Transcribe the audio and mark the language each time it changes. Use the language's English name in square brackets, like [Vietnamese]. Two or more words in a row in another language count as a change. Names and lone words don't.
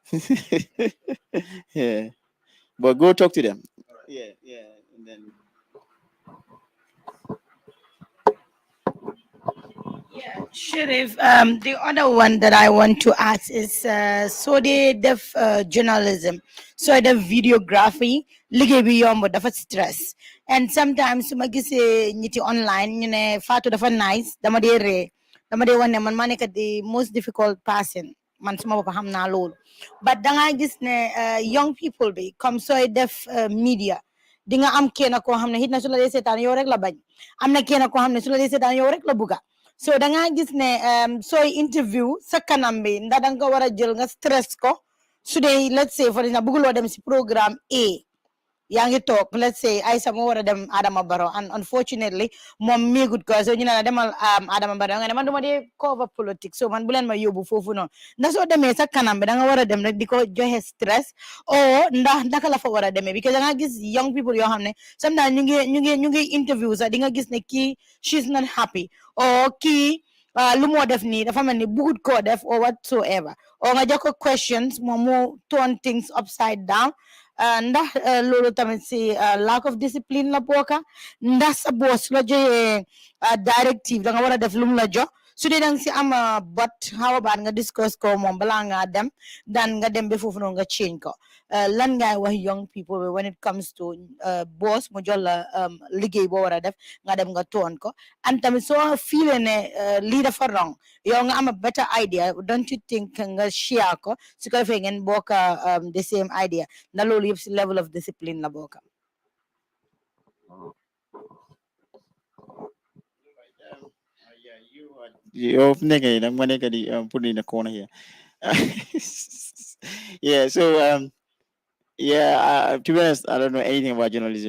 [English] Yeah. But go talk to them. Yeah. Yeah. And then. Sherrif, the other one that I want to ask is so the def journalism, so the videography, [Wolof] liggéey bi yomb dafa stress, [English] and sometimes [Wolof] su ma gisee ñiti online ñu ne Fatou dafa nice dama dee ree dama dee wane man maa nekk [English] the most difficult person [Wolof] man suma bopp xam naa loolu but dangaa gis ne [English] young people [Wolof] bi comme sooy def media di nga am kenn koo xam ne hit na su la dee seetaan yow rek la bañ am na kenn koo xam ne su la dee seetaan yow rek la bugga so da nga gis ne sooy interview sa kanam bi ndax danga ko war a jël nga stress ko su dee [English] let's say for exemple [Wolof] bëgguloo dem si programme A yaa ngi toog [English] let's say [Wolof] Aïssa moo war a dem Adama Barrow [English] and unfortunately [Wolof] moom miigut ko so ñu ne la demal Adama Barrow nga ne man duma dee cover politique so man bu leen ma yóbbu foofu noonu ndax soo demee sa kanam bi da nga war a dem rek di ko joxe stress o ndax naka la fa war a demee because da nga gis [English] young people [Wolof] yoo xam ne sometimes ñu ngi interview sax di nga gis ne kii [English] she's not happy [Wolof] or kii lu moo def nii dafa mel ni bugut koo def [English] or whatsoever [Wolof] or nga jox ko questions moom mu [English] turn things upside down [Wolof] ndax loolu tamit si [English] lack of discipline [Wolof] la bokka ndax sa boss la joxee directive da nga war a def lu mu la jox su dee danga si am [English] but how about [Wolof] nga discuss ko moom balaa ngaa dem dan nga dem ba foofu noonu nga change ko lan ngay wax [English] young people when it comes to boss [Wolof] mu jox la liggéey boo war a def nga dem nga toon ko and tamit soo fiile ne lii dafa wrong yow nga am [English] a better idea don't you think [Wolof] nga share ko su ko defee ngeen bokk [English] the same idea [Wolof] na loolu yëpp si [English] level of discipline [Wolof] la bokk [English] You're nigga, I'm gonna put it in the corner here. Yeah, so yeah, to be honest, I don't know anything about journalism.